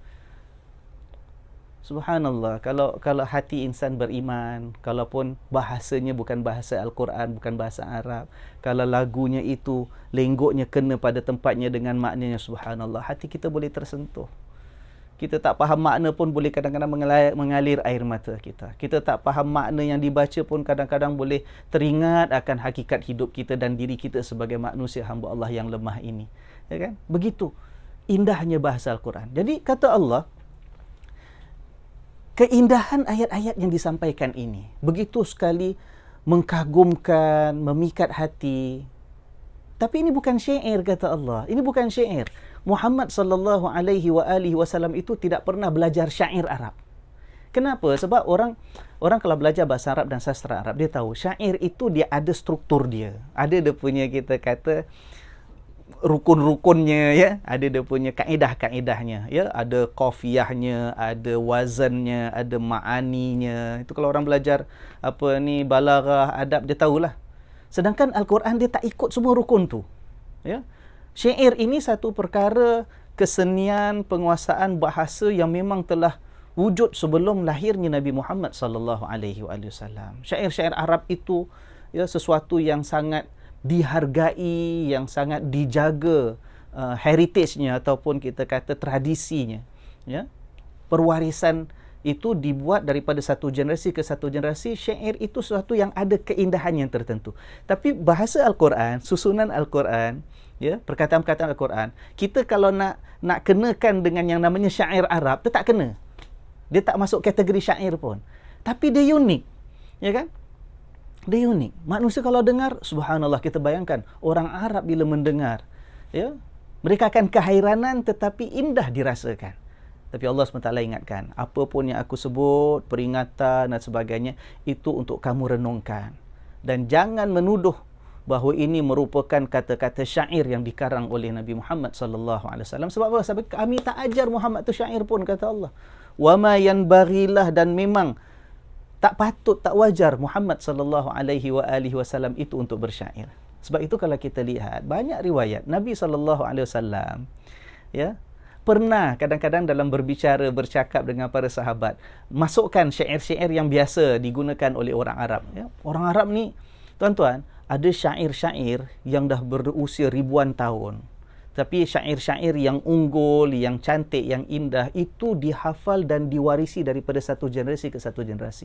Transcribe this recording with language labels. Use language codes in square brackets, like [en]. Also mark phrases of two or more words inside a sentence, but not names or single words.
[ms] Subhanallah, kalau hati insan beriman, kalaupun bahasanya bukan bahasa Al-Quran, bukan bahasa Arab, kalau lagunya itu lenggoknya kena pada tempatnya dengan maknanya, subhanallah, hati kita boleh tersentuh. Kita tak faham makna pun boleh kadang-kadang mengalir air mata kita. Kita tak faham makna yang dibaca pun kadang-kadang boleh teringat akan hakikat hidup kita dan diri kita sebagai manusia hamba Allah yang lemah ini. Ya kan? Begitu indahnya bahasa Al-Quran. Jadi kata Allah, keindahan ayat-ayat yang disampaikan ini begitu sekali mengkagumkan, memikat hati. Tapi ini bukan syair, kata Allah. Ini bukan syair. Muhammad [ar] صلى الله عليه وسلم [ms] itu tidak pernah belajar syair Arab. Kenapa? Sebab orang kalau belajar bahasa Arab dan sastra Arab, dia tahu syair itu dia ada struktur dia. Ada dia punya, kita kata, rukun-rukunnya, ya. Ada dia punya kaedah-kaedahnya, ya. Ada qafiyahnya, ada wazannya, ada ma'aninya. Itu kalau orang belajar balaghah, adab, dia tahulah. Sedangkan Al-Quran dia tak ikut semua rukun tu. Ya. Syair ini satu perkara kesenian penguasaan bahasa yang memang telah wujud sebelum lahirnya Nabi Muhammad [ar] صلى الله عليه وسلم. [ms] Syair-syair Arab itu, ya, sesuatu yang sangat dihargai, yang sangat dijaga heritage-nya ataupun kita kata tradisinya, ya. Perwarisan itu dibuat daripada satu generasi ke satu generasi. Syair itu sesuatu yang ada keindahan yang tertentu. Tapi bahasa Al-Quran, susunan Al-Quran, ya, perkataan-perkataan Al-Quran, kita kalau nak kenakan dengan yang namanya syair Arab, dia tak kena. Dia tak masuk kategori syair pun. Tapi dia unik, ya kan? Dia unik. Manusia kalau dengar, subhanallah, kita bayangkan orang Arab bila mendengar, ya, mereka akan kehairanan tetapi indah dirasakan. Tapi Allah SWT ingatkan, apa pun yang aku sebut, peringatan dan sebagainya, itu untuk kamu renungkan. Dan jangan menuduh bahawa ini merupakan kata-kata syair yang dikarang oleh Nabi Muhammad [ar] صلى الله عليه وسلم. [ms] Sebab apa? Sebab kami tak ajar Muhammad tu syair pun, kata Allah. [ar] وما ينبغي له, [ms] dan memang tak patut, tak wajar Muhammad [ar] صلى الله عليه وسلم [ms] itu untuk bersyair. Sebab itu kalau kita lihat banyak riwayat Nabi [ar] صلى الله عليه وسلم, [ms] ya, pernah kadang-kadang dalam berbicara, bercakap dengan para sahabat, masukkan syair-syair yang biasa digunakan oleh orang Arab, ya. Orang Arab ni, tuan-tuan, ada syair-syair yang dah berusia ribuan tahun. Tapi syair-syair yang unggul, yang cantik, yang indah, itu dihafal dan diwarisi daripada satu generasi ke satu generasi.